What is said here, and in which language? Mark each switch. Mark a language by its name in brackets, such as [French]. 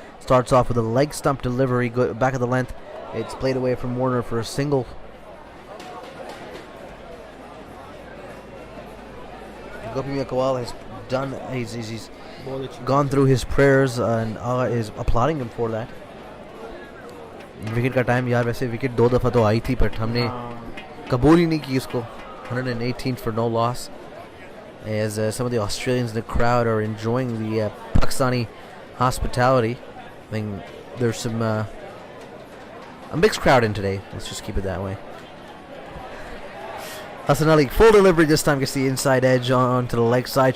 [English] Starts off with a leg stump delivery, back of the length. It's played away from Warner for a single. Gopi Kawal has done. He's gone through his prayers and is applauding him for that. [Hindi] Wicket का time यार वैसे wicket 2 दफा तो आई थी but हमने कबूल ही नहीं की इसको. [English] 118 for no loss. As some of the Australians in the crowd are enjoying the Pakistani hospitality. I think there's some a mixed crowd in today. Let's just keep it that way. Hassan Ali, full delivery this time, gets the inside edge onto the leg side.